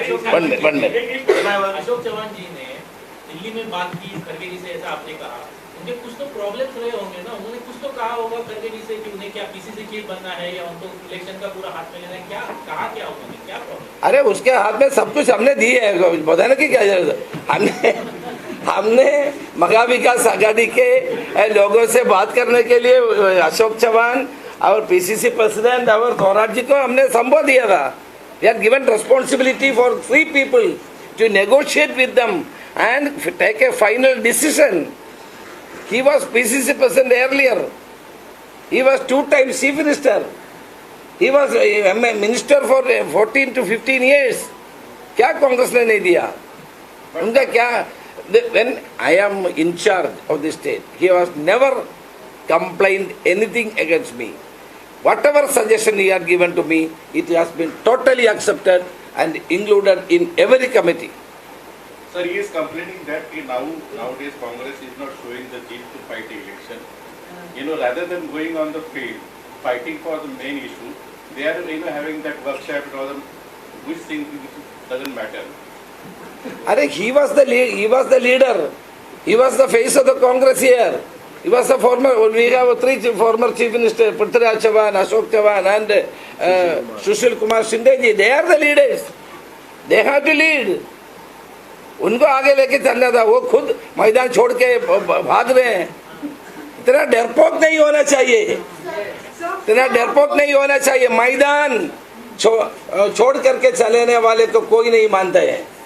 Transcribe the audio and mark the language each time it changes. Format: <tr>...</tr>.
<hi>अशोक चौहान जी ने दिल्ली में बात की खड़गे जी से, ऐसा आपने कहा, उनके कुछ तो प्रॉब्लम्स रहे होंगे ना, उन्होंने कुछ तो कहा होगा खड़गे जी से कि उन्हें क्या पीसीसी चीफ बनना है या उनको इलेक्शन का पूरा हाथ में लेना है, क्या कहा, क्या उन्होंने, क्या प्रॉब्लम? अरे उसके हाथ में सब कुछ हमने दी है, बताने की क्या जरूरत है? हमने महा विकास आघाड़ी के लोगों से बात करने के लिए अशोक चौहान और पीसीसी प्रेसिडेंट और थोराट जी को हमने संबोध दिया था।</hi> <en>We are given responsibility for 3 people to negotiate with them and take a final decision. He was PCC president earlier. He was 2 times chief minister. He was a minister for 14 to 15 years.</en> <hi>क्या कांग्रेस ने नहीं दिया उनका?</hi> <en>क्या when I am in charge of the state, he was never complained anything against me. Whatever suggestion he had given to me, it has been totally accepted and included in every committee. Sir, he is complaining that nowadays Congress is not showing the zeal to fight election. Rather than going on the field, fighting for the main issue, they are having that workshop and all them, which thing doesn't matter. He was the leader. He was the face of the Congress here. He was the we have three former chief ministers, Prithviraj Chavan, Ashok Chavan and Sushil Kumar Shinde ji. They are the leaders. They have to lead.</en> <hi>उनको आगे लेके चलना था, वो खुद मैदान छोड़ के भाग रहे हैं। इतना डरपोक नहीं होना चाहिए, इतना डरपोक नहीं होना चाहिए। मैदान छोड़ करके चलने वाले को कोई नहीं मानता है।</hi>